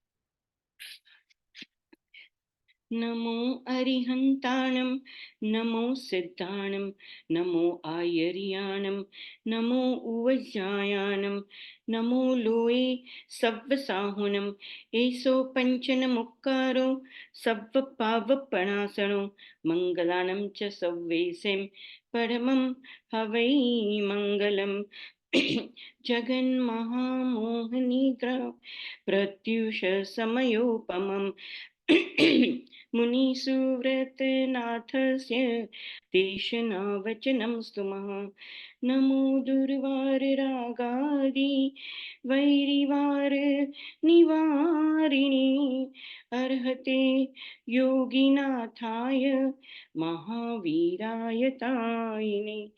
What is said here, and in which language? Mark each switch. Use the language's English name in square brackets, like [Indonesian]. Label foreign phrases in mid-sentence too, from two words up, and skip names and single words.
[Prakrit languages] નમો અરિહંતાણમ, નમો સિદ્ધાણમ, નમો આયર્યાણમ, નમો ઉવજ્જાયાણમ, નમો લોએ સવ્વસાહુનમ, એસો પંચન મુક્કારો સવ્વ પાવપણાસણો, મંગલાનમ ચ સવ્વેસેમ પરમમ હવૈ મંગલમ. [Sanskrit] જગન્મહામોહનિદ્રા પ્રત્યુષ સમયોપમમ मुनिसुव्रतनाथस्य देशनावचनं स्तुमः. नमो दुर्वाररागादि वैरिवार निवारिणे, अर्हते योगिनाथाय महावीराय तायिने.